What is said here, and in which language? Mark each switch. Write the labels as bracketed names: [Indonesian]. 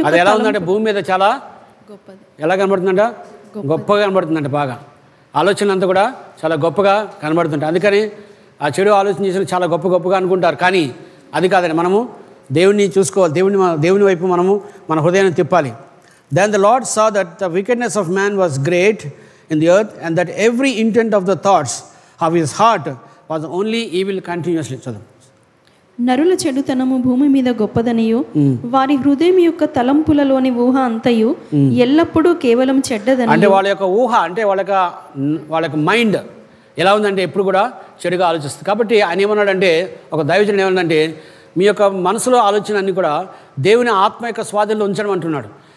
[Telugu] అది ఎలా ఉందంటే భూమి మీద చాలా గొప్పది. ఎలా కనబడుతుందంట? గొప్పగా కనబడుతుందంట. బాగా ఆలోచన అంతా కూడా చాలా గొప్పగా కనబడుతుంటాయి. అందుకని ఆ చెడు ఆలోచన చేసిన చాలా గొప్పగా అనుకుంటారు. కానీ అది కాదండి, మనము దేవుడిని చూసుకోవాలి, దేవుని వైపు మనము మన హృదయాన్ని తిప్పాలి. [English] Then the lord saw that the wickedness of man was great in the earth and that every intent of the thoughts of his heart was only evil continuously. [Telugu] నరుల చెడుతనము భూమి మీద గొప్పదనియు, వారి హృదయం యొక్క తలంపులలోని ఊహ అంతయు ఎల్లప్పుడూ కేవలం చెడ్డదని. అంటే వాళ్ళ యొక్క ఊహ, అంటే వాళ్ళ యొక్క మైండ్ ఎలా ఉందంటే ఎప్పుడు కూడా చెడుగా ఆలోచిస్తుంది. కాబట్టి ఆయన ఏమన్నాడంటే, ఒక దైవజనుడు ఏమన్నాడంటే, మీ యొక్క మనసులో ఆలోచన అన్ని కూడా దేవుని ఆత్మ యొక్క స్వాధీనంలో ఉంచడం అంటున్నాడు.